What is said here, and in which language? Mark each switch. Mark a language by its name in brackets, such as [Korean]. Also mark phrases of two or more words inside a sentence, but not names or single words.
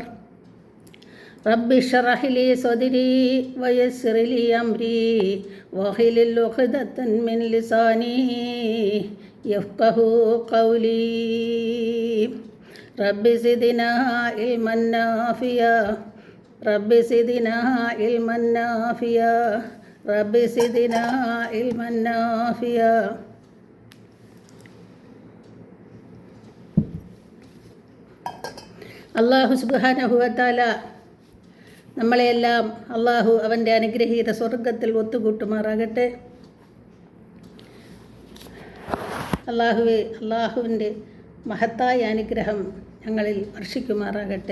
[Arabic] رب اشرح لي صدري ويسر لي أمري واحلل عقدة من لساني يفقهوا قولي. رب زدنا علما نافعا رب زدنا علما نافعا رب زدنا علما نافعا. الله سبحانه وتعالى [Malayalam] നമ്മളെയെല്ലാം അല്ലാഹു അവൻ്റെ അനുഗ്രഹീത സ്വർഗത്തിൽ ഒത്തുകൂട്ടുമാറാകട്ടെ. അല്ലാഹുവിൻ്റെ മഹത്തായ അനുഗ്രഹം ഞങ്ങളിൽ വർഷിക്കുമാറാകട്ടെ.